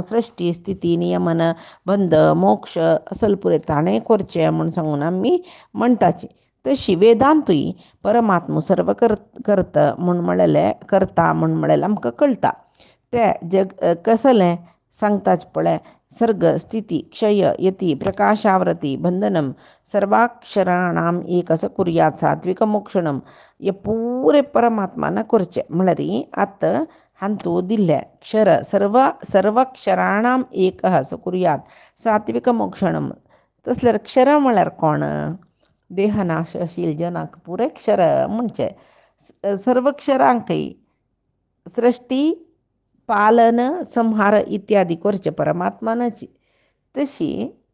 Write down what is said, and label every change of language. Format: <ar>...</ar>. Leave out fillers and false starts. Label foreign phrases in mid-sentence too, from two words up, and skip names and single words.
<kok>सृश्टी स्थिती नियमन बंध मोक्ष असल पुरे ताणें करचें म्हूण सांगून आमी म्हणटाची तशी वेदांतूय परमात्मा सर्व करता म्हूण म्हणलेलें आमकां कळटा तें जग कसलें सांगताच पळय</kok> <sa>सर्ग स्थिती क्षय यती प्रकाशावृती बंधनम सर्वाक्षराणाम एक असं कुर्यात सात्विक मोक्षणम</sa> <kok>हे पुरे परमात्मान करचें म्हळ्यार आतां हांतू दिल्ले क्षर</kok> <sa>सर्वाक्षराणाम एक असं कुर्यात सात्विक मोक्षणम</sa> <kok>तसल्यार क्षर म्हळ्यार कोण देहनाशशील जनाक पुरे क्षर म्हणचे सर्व क्षरांकय सृष्टी पालन संहार इत्यादी करचे परमात्मानाची तशी</kok>